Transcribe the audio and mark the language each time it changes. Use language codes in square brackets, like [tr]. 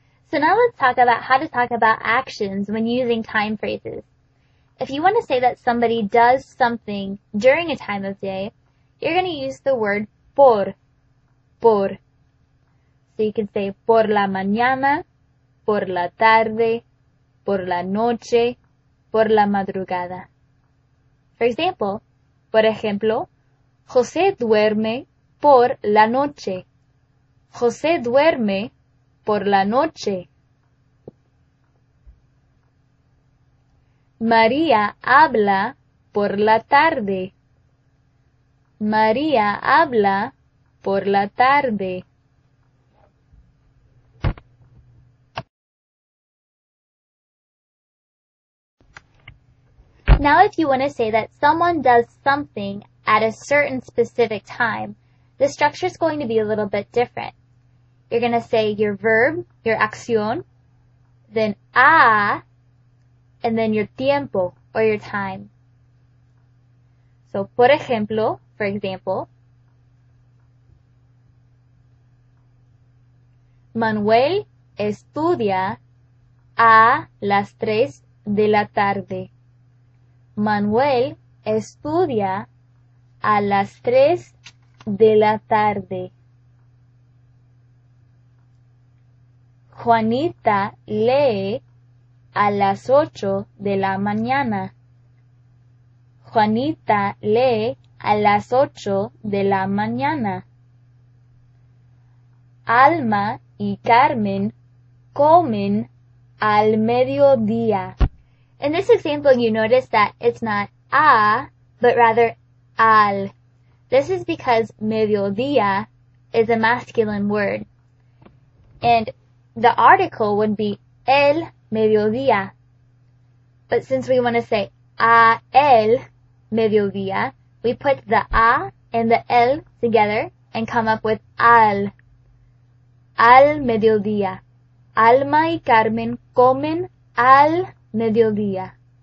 [en] So now let's talk about how to talk about actions when using time phrases. If you want to say that somebody does something during a time of day, you're going to use the word por. [es] Por. [en] So you can say [es] por la mañana, por la tarde, por la noche, por la madrugada. For ejemplo, José duerme por la noche. José duerme por la noche. María habla por la tarde. María habla por la tarde. [en] Now if you want to say that someone does something at a certain specific time, the structure is going to be a little bit different. You're going to say your verb, your acción, then a, and then your tiempo, or your time. [es] So, por ejemplo, [en] for example, [es] Manuel estudia a las 3 de la tarde. Manuel estudia a las 3 de la tarde. Juanita lee a las 8 de la mañana. Juanita lee a las 8 de la mañana. Alma y Carmen comen al mediodía. [en] In this example, you notice that it's not a, but rather al. This is because mediodía is a masculine word. And the article would be el mediodía. But since we want to say [es] a el mediodía, [en] we put the a and the el together and come up with al. [es] Al mediodía. Alma y Carmen comen al mediodía.